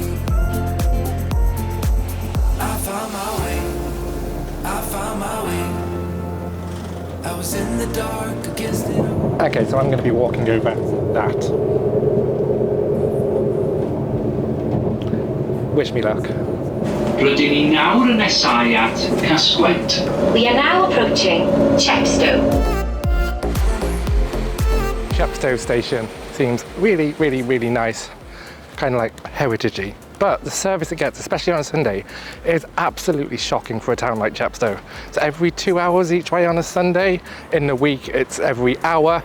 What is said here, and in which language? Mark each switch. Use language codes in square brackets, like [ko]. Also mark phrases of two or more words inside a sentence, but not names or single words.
[en] I found my way. I was in the dark against it. Okay, so I'm going to be walking over that. Wish me luck. [cy] Rydyn ni nawr yn nesau at Casgwent. [en] We are now approaching Chepstow. Chepstow station seems really, really, really nice. Kind of like heritagey. But the service it gets, especially on a Sunday, is absolutely shocking for a town like Chepstow. It's every 2 hours each way on a Sunday. In the week, it's every hour.